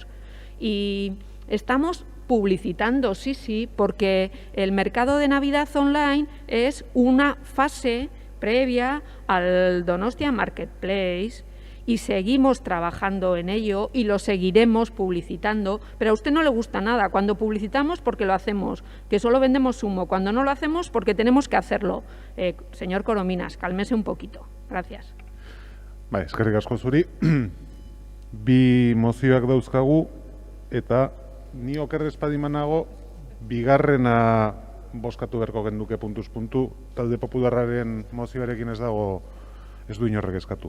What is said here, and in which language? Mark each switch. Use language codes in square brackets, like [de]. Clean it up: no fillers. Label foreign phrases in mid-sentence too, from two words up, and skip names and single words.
[es] Y estamos publicitando, sí, porque el mercado de Navidad online es una fase previa al Donostia Marketplace y seguimos trabajando en ello y lo seguiremos publicitando, pero a usted no le gusta nada cuando publicitamos porque lo hacemos, que solo vendemos humo, cuando no lo hacemos porque tenemos que hacerlo. Señor Corominas, cálmese un poquito. Gracias. [eu] Bai, eskerrik asko zuri. Bi mozioak dauzkagu eta ni oker ez badimanago bigarrena bozkatu beharko genduke puntuz puntu, talde popularraren mozioarekin ez dago, ez du inorrek eskatu.